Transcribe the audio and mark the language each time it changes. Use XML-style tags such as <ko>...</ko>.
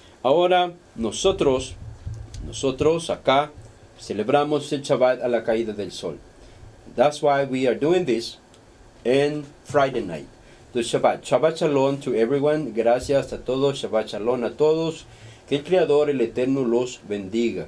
<es>Ahora nosotros acá celebramos el Shabbat a la caída del sol.</es> <en>That's why we are doing this in Friday night. The Shabbat. Shabbat Shalom to everyone.</en> <es>Gracias a todos. Shabbat Shalom a todos. Que el Creador, el Eterno, los bendiga.</es>